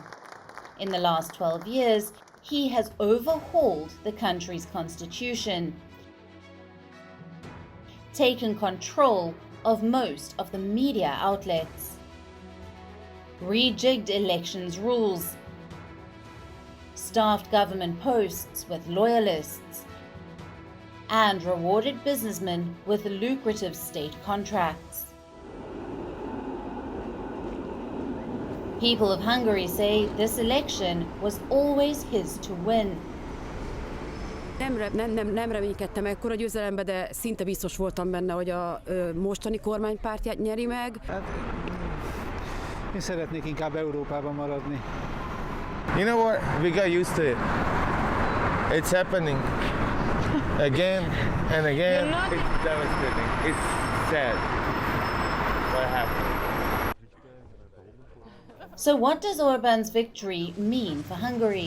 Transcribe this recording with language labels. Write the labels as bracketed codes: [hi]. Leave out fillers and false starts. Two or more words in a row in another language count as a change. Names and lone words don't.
[en] In the last 12 years, he has overhauled the country's constitution, taken control of most of the media outlets, rejigged elections rules, staffed government posts with loyalists, and rewarded businessmen with lucrative state contracts. People of Hungary say this election was always his to win. [hu] Nem reménykedtem ekkora győzelembe, de szinte biztos voltam benne, hogy a mostani kormánypártját nyeri meg. Én szeretnék inkább Európában maradni. [en] You know what? We got used to it. It's happening again and again. It's devastating. It's sad what happened. So what does Orban's victory mean for Hungary?